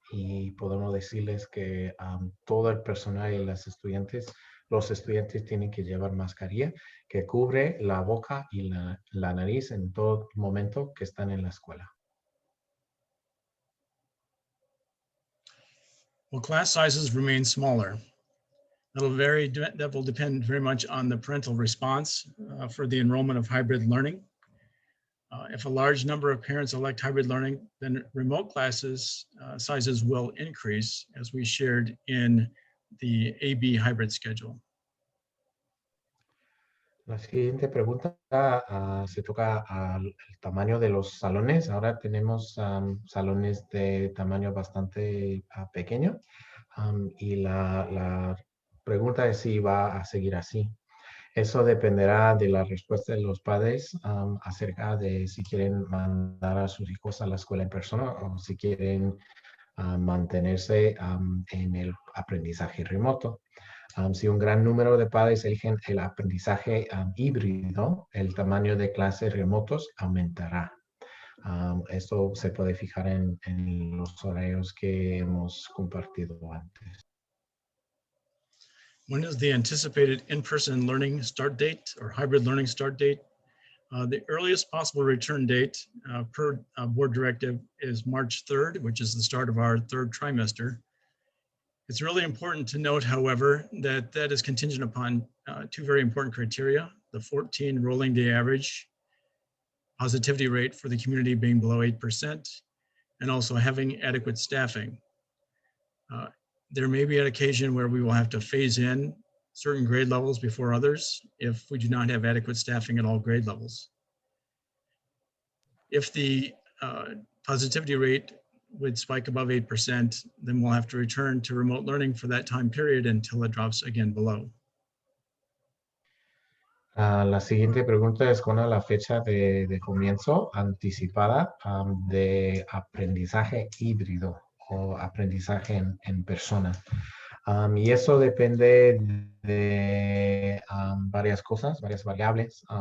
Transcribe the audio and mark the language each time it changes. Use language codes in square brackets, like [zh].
[es] Y podemos decirles que todo el personal y los estudiantes tienen que llevar mascarilla que cubre la boca y la nariz en todo momento que están en la escuela. [en] Will class sizes remain smaller? That will depend very much on the parental response for the enrollment of hybrid learning. If a large number of parents elect hybrid learning, then remote classes sizes will increase, as we shared in the AB hybrid schedule. [es] La siguiente pregunta se toca al tamaño de los salones. Ahora tenemos salones de tamaño bastante pequeño y la pregunta es si va a seguir así. Eso dependerá de la respuesta de los padres acerca de si quieren mandar a sus hijos a la escuela en persona o si quieren mantenerse en el aprendizaje remoto. Si un gran número de padres eligen el aprendizaje híbrido, el tamaño de clases remotos aumentará. Esto se puede fijar en los horarios que hemos compartido antes. [en] When is the anticipated in-person learning start date or hybrid learning start date? The earliest possible return date per board directive is March 3rd, which is the start of our third trimester. It's really important to note, however, that that is contingent upon two very important criteria: the 14 rolling day average positivity rate for the community being below 8%, and also having adequate staffing. There may be an occasion where we will have to phase in certain grade levels before others if we do not have adequate staffing at all grade levels. If the positivity rate would spike above 8%, then we'll have to return to remote learning for that time period until it drops again below. [es] La siguiente pregunta es con la fecha de comienzo anticipada de aprendizaje híbrido o aprendizaje en persona. Y eso depende de varias cosas, varias variables.